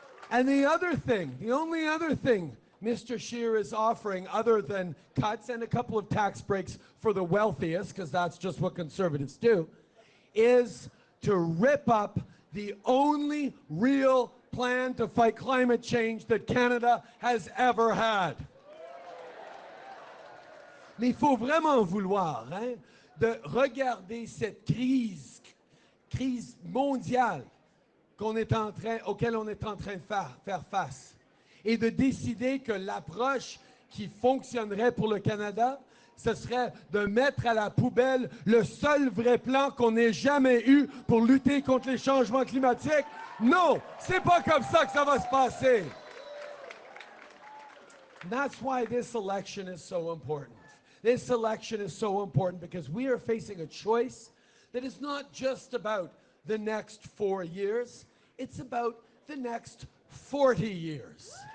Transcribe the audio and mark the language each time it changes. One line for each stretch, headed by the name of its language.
English: And the other thing, the only other thing Mr. Scheer is offering other than cuts and a couple of tax breaks for the wealthiest, because that's just what Conservatives do, is to rip up the only real plan to fight climate change that Canada has ever had.
French: Mais il faut vraiment vouloir de regarder cette crise mondiale auquel on est en train de faire face, et de décider que l'approche qui fonctionnerait pour le Canada, ce serait de mettre à la poubelle le seul vrai plan qu'on ait jamais eu pour lutter contre les changements climatiques. Non, c'est pas comme ça que ça va se passer.
English: And that's why this election is so important. This election is so important because we are facing a choice that is not just about the next 4 years, it's about the next 40 years.